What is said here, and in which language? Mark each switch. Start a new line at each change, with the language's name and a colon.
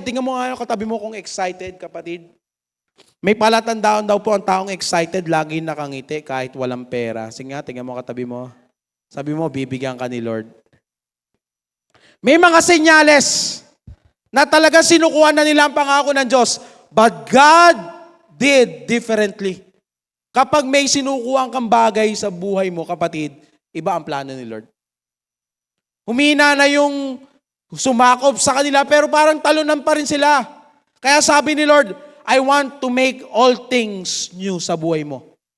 Filipino: Tingnan mo nga katabi mo kung excited, kapatid. May palatandaan daw po ang taong excited, lagi nakangiti kahit walang pera. Sige nga, tingnan mo katabi mo. Sabi mo, bibigyan ka ni Lord. May mga senyales na talaga sinukuha na nila ang pangako ng Diyos.
English: But God did differently.
Filipino: Kapag may sinukuha kang bagay sa buhay mo, kapatid, iba ang plano ni Lord. Humina na yung sumakop sa kanila, pero parang talunan pa rin sila. Kaya sabi ni Lord,
English: I want to make all things new
Filipino: sa buhay mo.